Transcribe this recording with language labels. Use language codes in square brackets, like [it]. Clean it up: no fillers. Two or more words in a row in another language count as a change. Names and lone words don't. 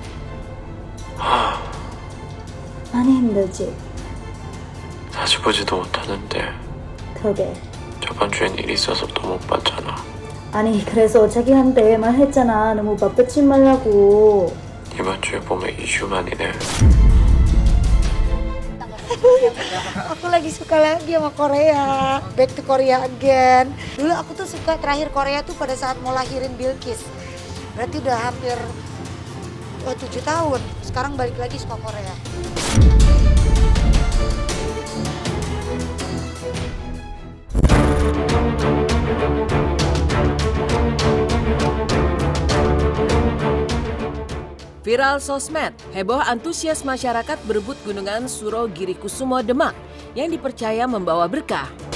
[ko] 많이 힘들지? 자주 보지도 못하는데 그러게. 저번 주엔 일이 있어서 또 못 봤잖아. 아니 그래서 자기한테 말했잖아. 너무 바쁘지 말라고. 이번 주에 보면 2주 만이네. [id] Aku lagi suka lagi sama Korea. [en] Back to Korea again. [id] Dulu aku tuh suka terakhir Korea tuh pada saat mau lahirin Bilqis. Berarti udah hampir 7 tahun. Sekarang balik lagi suka Korea. Viral sosmed, heboh antusias masyarakat berebut gunungan Suro Girikusumo Demak yang dipercaya membawa berkah.